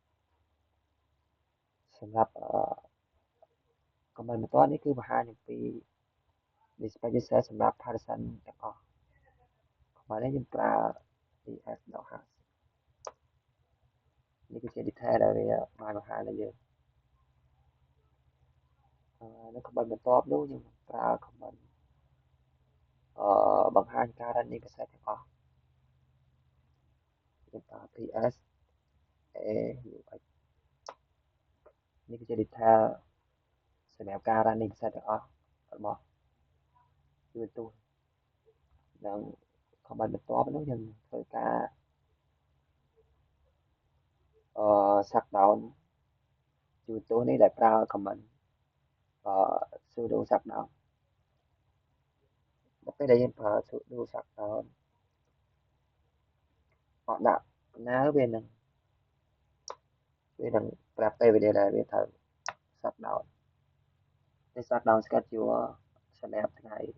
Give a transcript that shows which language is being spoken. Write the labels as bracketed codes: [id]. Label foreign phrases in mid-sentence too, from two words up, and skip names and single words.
[km] សម្រាប់comment បន្ទាប់នេះគឺបង្ហាញអំពី [en] display usage [km] សម្រាប់ Python ទាំងអស់comment នេះខ្ញុំប្រើ ES.50 នេះគឺជា detail ដែលវាបានបង្ហាញដល់យើងនៅ comment បន្ទាប់នោះខ្ញុំប្រើ comment បង្ហាញការ [en] running process [km] ទាំងអស់ខ្ញុំប្រើ PS AUX នេះគឺជា detail សម្រាប់ការ [en] running process [km] ទាំងអស់របស់ YouTube និង comment បន្ទាប់នោះខ្ញុំធ្វើការ [en] shut down YouTube [km] នេះដែលប្រើ [en] comment sudo shutdown [km] ដល់ពេលដែលយើងប្រើ [en] sudo shutdown [km] អត់ដាក់ណាវានឹង ប្រាប់ពេលវេលាដែលវាត្រូវ shutdown វា [en] shutdown schedule [km] សម្រាប់ថ្ងៃ